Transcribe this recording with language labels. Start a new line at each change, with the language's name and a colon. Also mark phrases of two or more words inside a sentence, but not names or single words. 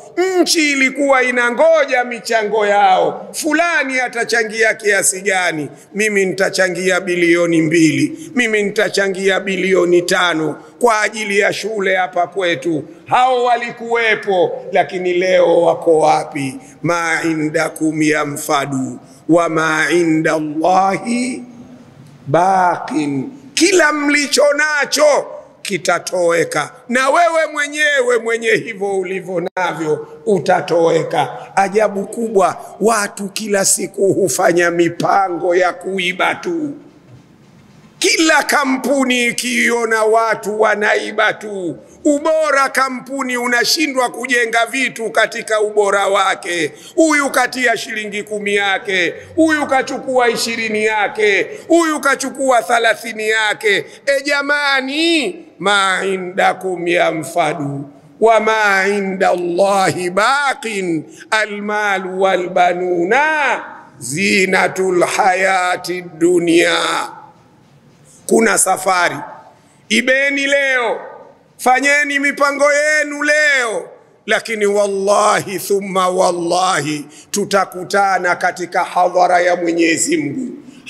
Swahili: Nchi ilikuwa inangoja michango yao. Fulani atachangia kiasi gani? Mimi nitachangia bilioni 2. Mimi nitachangia bilioni 5 kwa ajili ya shule hapa kwetu. Hao walikuwepo, lakini leo wako wapi?
Arabic: ما عندكم ينفد وما عند الله باق.
Swahili: Kila mlicho nacho kitatoweka, na wewe mwenyewe mwenye hivyo ulivyo navyo utatoweka. Ajabu kubwa, watu kila siku hufanya mipango ya kuiba tu. Kila kampuni ikiona watu wanaiba tu. Ubora kampuni unashindwa kujenga vitu katika ubora wake. Huyu katia shilingi 10 yake, huyu kachukua 20 yake, huyu kachukua 30 yake. Jamani,
Arabic: ما عندكم ينفد وما عند الله باق المال والبنون زينة الحياة الدنيا.
Swahili: Kuna safari, ibeni leo, fanyeni mipango yenu leo, lakini
Arabic: والله ثم والله
Swahili: tutakutana katika hadhara ya Mwenyezi Mungu.